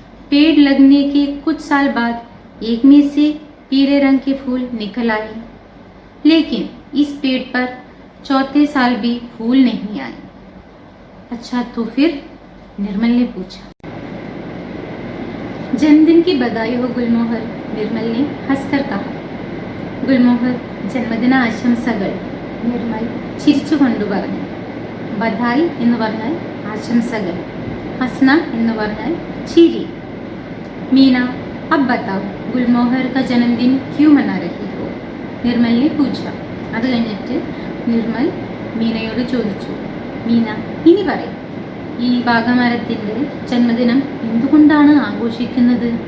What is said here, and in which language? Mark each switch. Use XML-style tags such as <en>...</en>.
<hi>पेड़ लगने के कुछ साल बाद एक में से पीले रंग के फूल निकल आए, लेकिन इस पेड़ पर चौथे साल भी फूल नहीं आए। अच्छा तो फिर? निर्मल ने पूछा। जन्मदिन की बधाई हो गुलमोहर। निर्मल ने हंसकर कहा।</hi> <ml>गुलमोहर, ജന്മദിന ആശംസകൾ. നിർമ്മൽ ചിരിച്ചുകൊണ്ട് പറഞ്ഞു. ബധായി എന്ന് പറഞ്ഞാൽ ആശംസകൾ, ഹസ്ന എന്ന് പറഞ്ഞാൽ ചിരി.</ml> <hi>मीना, अब बताओ गुलमोहर का जन्मदिन क्यों मना रही हो? निर्मल ने पूछा.</hi> <ml>അത് കഴിഞ്ഞിട്ട് നിർമ്മൽ മീനയോട് ചോദിച്ചു. മീന, ഇനി പറയും, ഈ വാഗമരത്തിൻ്റെ ജന്മദിനം എന്തുകൊണ്ടാണ് ആഘോഷിക്കുന്നത്?</ml>